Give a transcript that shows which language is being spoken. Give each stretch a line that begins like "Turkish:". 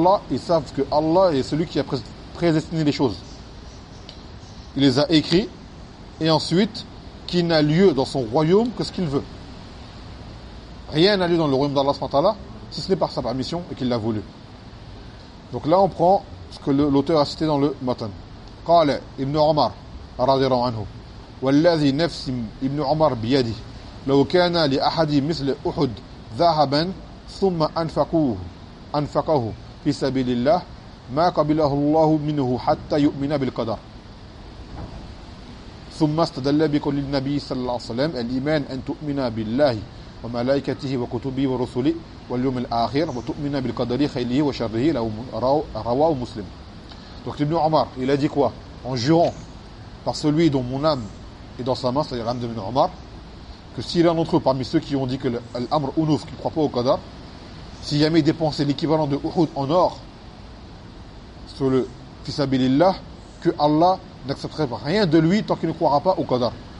French: Ils savent que Allah est celui qui a prédestiné les choses. Il les a écrits, et ensuite, qu'il n'a lieu dans son royaume que ce qu'il veut. Rien n'a lieu dans le royaume d'Allah, si ce n'est par sa permission et qu'il l'a voulu. Donc là, on prend ce que l'auteur a cité dans le matin.
Arabic: قال ابن عمر رضي الله عنه والذي نفس ابن عمر بيده لو كان لأحد مثل أحد ذهبا ثم أنفقه في سبيل الله ما قبله الله منه حتى يؤمن بالقدر ثم استدل بقول النبي صلى الله عليه وسلم الإيمان أن تؤمن بالله وملائكته وكتبه ورسله واليوم الآخر وتؤمن بالقدر خيره وشره رواه مسلم.
French: Donc Ibn Omar, il a dit quoi ? En jurant par celui dont mon âme est dans sa main, c'est-à-dire l'âme d'Ibn Omar, que s'il est un d'entre eux parmi ceux qui ont dit que l'Amr Unuf, qu'il ne croit pas au Qadar, si jamais il dépensait l'équivalent de Uhud en or sur le Fisabilillah, que Allah n'accepterait rien de lui tant qu'il ne croira pas au Qadar.